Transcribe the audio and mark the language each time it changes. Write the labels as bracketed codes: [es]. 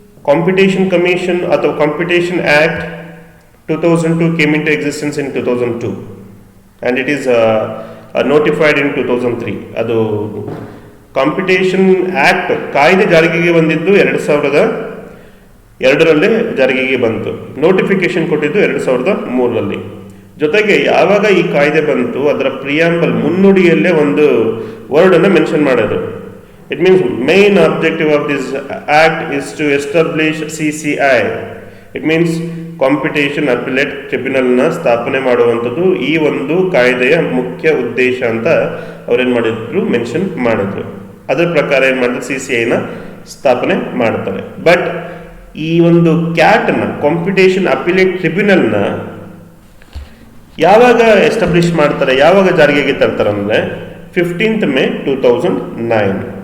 [en] Competition Commission [kn] ಅಥವಾ [en] Competition Act 2002 came into existence in 2002 and it is notified in 2003. [kn] ಅದು competition act ಕಾಯ್ದೆ ಜಾರಿಗೆ ಬಂದಿದ್ದು 2002ರಲ್ಲಿ ಜಾರಿಗೆ ಬಂತು. ನೋಟಿಫಿಕೇಶನ್ ಕೊಟ್ಟಿದ್ದು 2003ರಲ್ಲಿ. ಜೊತೆಗೆ ಯಾವಾಗ ಈ ಕಾಯ್ದೆ ಬಂತು ಅದರ ಪ್ರಿಯಾಂಬಲ್ ಮುನ್ನುಡಿಯಲ್ಲೇ ಒಂದು ವರ್ಡ್ ಅನ್ನು ಮೆನ್ಷನ್ ಮಾಡೋದು. [en] It means main objective of this act is to establish CCI. It means [kn] competition appellate ಟ್ರಿಬ್ಯುನಲ್ನ ಸ್ಥಾಪನೆ ಮಾಡುವಂಥದ್ದು ಈ ಒಂದು ಕಾಯ್ದೆಯ ಮುಖ್ಯ ಉದ್ದೇಶ ಅಂತ ಅವ್ರೇನು ಮಾಡಿದ್ರು, ಮೆನ್ಷನ್ ಮಾಡಿದ್ರು. ಅದರ ಪ್ರಕಾರ ಏನು ಮಾಡಿದ್ರು, CCIನ ಸ್ಥಾಪನೆ ಮಾಡ್ತಾರೆ. ಬಟ್ ಈ ಒಂದು ಕ್ಯಾಟ್ನ ಕಾಂಪಿಟೇಷನ್ ಅಪಿಲೇಟ್ ಟ್ರಿಬ್ಯುನಲ್ನ ಯಾವಾಗ ಎಸ್ಟಾಬ್ಲಿಷ್ ಮಾಡ್ತಾರೆ, ಯಾವಾಗ ಜಾರಿಗೆ ತರ್ತಾರೆ ಅಂದರೆ 15th May 2009.